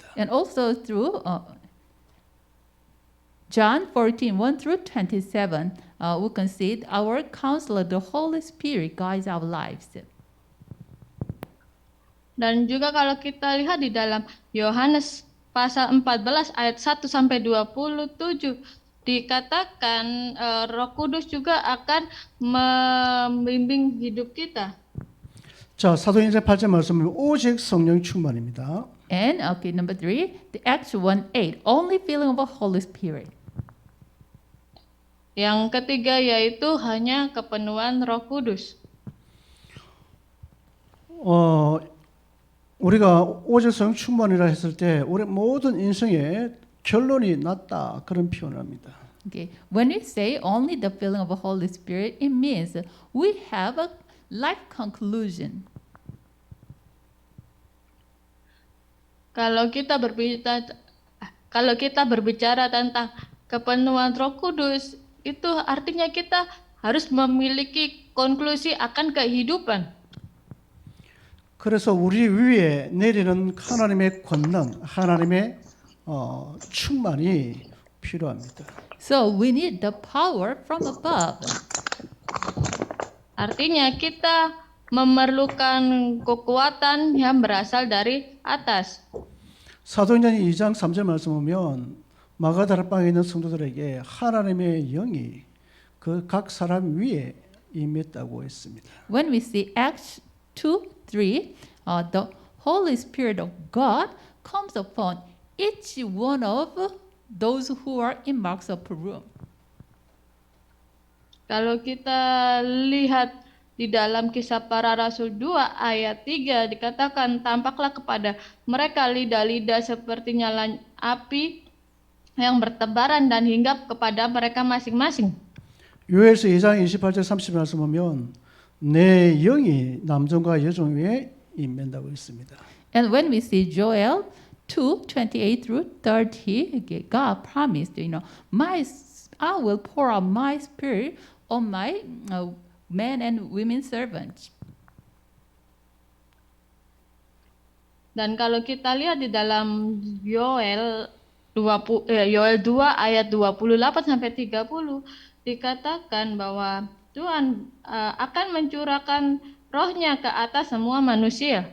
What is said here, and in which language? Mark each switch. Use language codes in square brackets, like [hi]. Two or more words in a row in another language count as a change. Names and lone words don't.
[en] And also through John 14, 1 through 27, we can see our counselor, the Holy Spirit, guides our lives. [id] Dan juga kalau kita lihat di dalam Yohanes pasal 14 ayat 1 sampai 27 dikatakan Roh Kudus juga akan membimbing hidup kita. [ko] 자, 사도행전 8절 말씀은 오직 성령 충만입니다. [en] And number 3, the Acts 1:8, only filling of the Holy Spirit. [id] Yang ketiga yaitu hanya kepenuhan Roh Kudus. [ko] 우리가 오직 성령 충만이라 했을 때 우리 모든 인생의 결론이 났다 그런 표현을 합니다. [en] Okay, when we say only the filling of the Holy Spirit, it means we have a life conclusion. [id] Kalau kita berbicara tentang kepenuhan Roh Kudus, itu artinya kita harus memiliki konklusi akan kehidupan. [ko] 그래서 우리 위에 내리는 하나님의 권능, 하나님의 충만이 필요합니다. [en] So we need the power from above. [id] Artinya kita memerlukan kekuatan yang berasal dari atas. [ko] 사도행전 2장 3절 말씀 보면 마가다락방에 있는 성도들에게 하나님의 영이 그 각 사람 위에 임했다고 했습니다. [en] When we see Acts 2:3, the Holy Spirit of God comes upon each one of those who are in Mark's upper room. [id] Kalau kita lihat di dalam Kisah Para Rasul 2 ayat 3 dikatakan tampaklah kepada mereka lidah-lidah seperti nyala api yang bertebaran dan hinggap kepada mereka masing-masing. [ko] 요엘서 2장 28절 30절 말씀 보면 내 영이 남종과 여종 위에 임한다고 했습니다. [en] And when we see Joel 2:28 through 30, God promised, I will pour out my spirit on my men and women servants. [id] Dan kalau kita lihat di dalam Yoel 2 ayat 28 sampai 30 dikatakan bahwa Tuhan akan mencurahkan rohnya ke atas semua manusia.